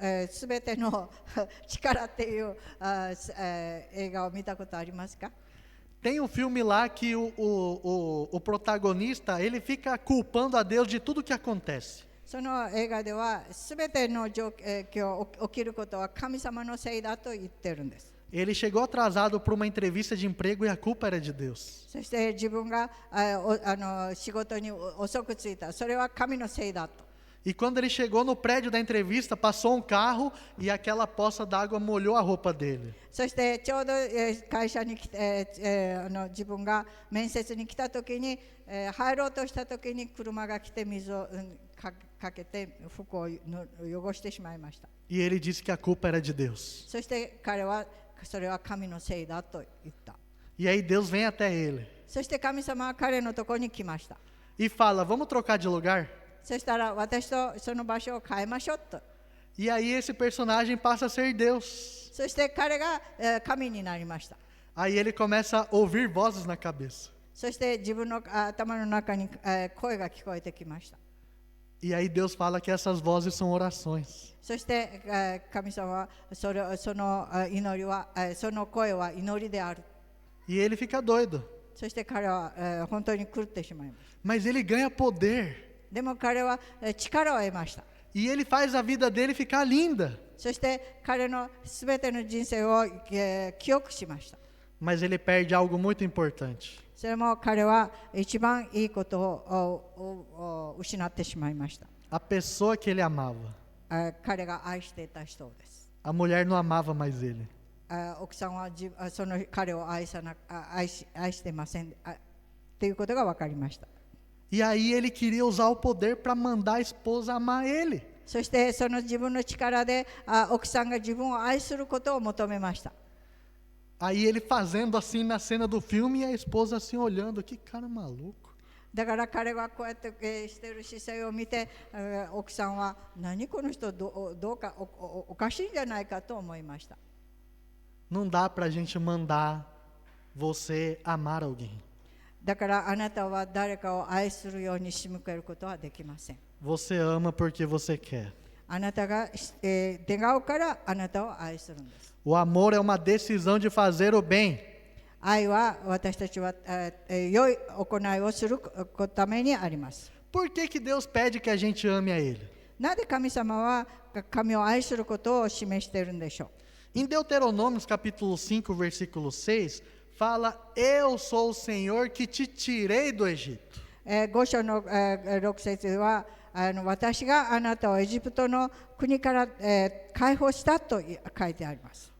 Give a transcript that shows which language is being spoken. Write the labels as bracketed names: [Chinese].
[Japanese] すべての力っていう映画を見たことありますか？ [Portuguese] Tem um filme lá que o protagonista ele fica culpando a Deus de tudo que acontece. [Japanese] その映画では全ての状況起きることは神様のせいだと言ってるんです。 [Portuguese] Ele chegou atrasado para uma entrevista de emprego e a culpa era de Deus. [Japanese] そして自分が仕事に遅く着いた。それは神のせいだと。 [Portuguese] E quando ele chegou no prédio da entrevista, passou um carro e aquela poça d'água molhou a roupa dele. [Japanese] そしてちょうど会社に来て自分が面接に来た時に入ろうとした時に車が来て水をかけて服を汚してしまいました。 [Portuguese] E ele disse que a culpa era de Deus. [Japanese] そして彼はそれは神のせいだと言った。 [Portuguese] E aí Deus vem até ele [Japanese] そして神様は彼のところに来ました。 [Portuguese] e fala: vamos trocar de lugar? [Japanese] そしたら私とその場所を変えましょうと。 [Portuguese] E aí esse personagem passa a ser Deus. [Japanese] そして彼が神になりました。 [Portuguese] Aí ele começa a ouvir vozes na cabeça. [Japanese] そして自分の頭の中に声が聞こえてきました。 [Portuguese] E aí Deus fala que essas vozes são orações. [Japanese] そして神様はその祈りはその声は祈りである。 [Portuguese] E ele fica doido. [Japanese] そして彼は本当に狂ってしまいます。 [Portuguese] Mas ele ganha poder. [Japanese] でも彼は力を得ました。 [Portuguese] E ele faz a vida dele ficar linda. [Japanese] そして彼のすべての人生を記憶しました。 [Portuguese] Mas ele perde algo muito importante. [Japanese] それも彼は一番いいことを失ってしまいました。 [Portuguese] A pessoa que ele amava. [Japanese] 彼が愛していた人です。 [Portuguese] A mulher não amava mais ele. [Japanese] 奥さんはその彼を愛してませんということが分かりました。 [Portuguese] E aí ele queria usar o poder para mandar a esposa amar ele. [Japanese] そしてその自分の力で奥さんが自分を愛することを求めました。 [Portuguese] Aí ele fazendo assim na cena do filme e a esposa assim olhando, que cara maluco. [Japanese] だから彼がこうやってしている姿勢を見て奥さんは何この人どうかおかしいんじゃないかと思いました。 [Portuguese] Não dá para a gente mandar você amar alguém. [Japanese] だからあなたは誰かを愛するように仕向けることはできません。 [Portuguese] Você ama porque você quer. [Japanese] あなたが願うからあなたを愛するんです。 [Portuguese] O amor é uma decisão de fazer o bem. [Japanese] 愛は私たちは良い行いをするためにあります。 [Portuguese] Por que Deus pede que a gente ame a Ele? [Japanese] なぜ神様は神を愛することを示しているんでしょう。 [Portuguese] Em Deuteronômios capítulo 5, versículo 6, fala: Eu sou o Senhor que te tirei do Egito. [Japanese] 5章の6節は私があなたをエジプトの国から解放したと書いてあります。